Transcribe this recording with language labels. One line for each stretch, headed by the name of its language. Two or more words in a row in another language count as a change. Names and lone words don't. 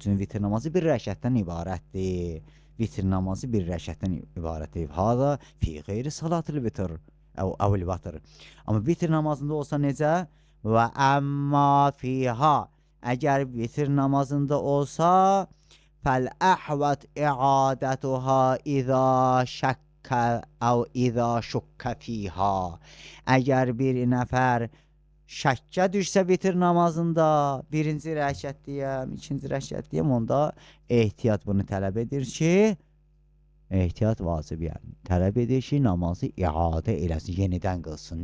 Azerbaijani: Çünki vitr namazı bir rəkətdən ibarətdir. Vitr namazı bir rəkətdən ibarətdir.
Arabic: هذا في غير صلاة الوتر، أو الوتر.
Azerbaijani: Amma vitr namazında olsa necə?
Arabic: وأما فيها.
Azerbaijani: Əgər vitr namazında olsa,
Arabic: فالأحوط إعادتها إذا شك أو إذا شك فيها.
Azerbaijani: Əgər bir nəfər şəkkə düşsə vitr namazında, birinci rəkət deyəm, ikinci rəkət deyəm, onda ehtiyat bunu tələb edir ki, ehtiyat vacib, yəni tələb edir ki, namazı iadə eləsin, yenidən qılsın.